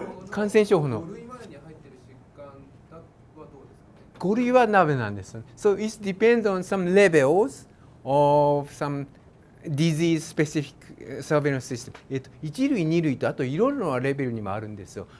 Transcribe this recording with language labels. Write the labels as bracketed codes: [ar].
[ja] 感染症法の5類までに入っている疾患はどうですかね。 5類はダメなんです。 [en] So it depends on some levels of some disease specific surveillance system、 [ja] 1類2類とあといろいろなレベルにもあるんですよ。